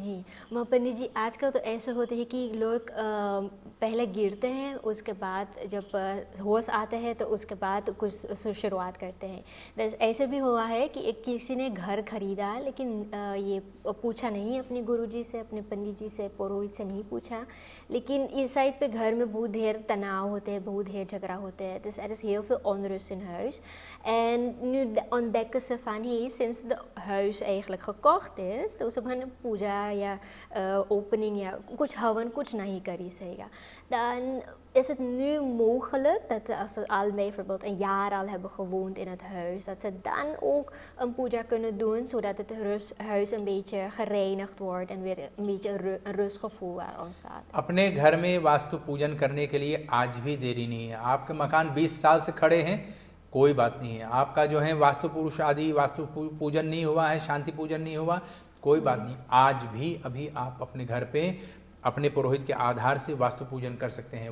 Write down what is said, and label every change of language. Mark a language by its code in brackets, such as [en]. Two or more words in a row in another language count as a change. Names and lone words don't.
[hi] जी, पंडित जी, आजकल तो ऐसे होते हैं कि लोग पहले गिरते हैं, उसके बाद जब होश आते हैं तो उसके बाद कुछ शुरुआत करते हैं। बस ऐसे भी हुआ है कि एक किसी ने घर खरीदा, लेकिन ये पूछा नहीं अपने गुरुजी से, अपने पंडित जी से, पुरोहित से नहीं पूछा, लेकिन इस साइड पे घर में बहुत ढेर तनाव होते हैं, बहुत ढेर झगड़ा होते हैं. [nl] Dus er is heel veel onrust in huis. En nu ontdekken ze van, hey, sinds de huis eigenlijk gekocht is, [hi] तो सब हम पूजा या opening या कुछ हवन कुछ नहीं करी zeggen. [nl] Dan is het nu mogelijk dat als ze al bijvoorbeeld een jaar al hebben gewoond in het huis, dat ze dan ook een puja kunnen doen, zodat het huis een beetje gereinigd wordt en weer een beetje een rustgevoel waar ontstaat. [hi] अपने घर में वास्तु पूजन करने के लिए आज भी देरी नहीं है। आपके मकान 20 साल से खड़े हैं, कोई बात नहीं है। आपका जो है वास्तु पुरुष आदि वास्तु पूजन नहीं हुआ है, शांति पूजन नहीं हुआ, कोई बात नहीं। आज भी अभी आप अपने घर पे अपने पुरोहित के आधार से वास्तु पूजन कर सकते हैं।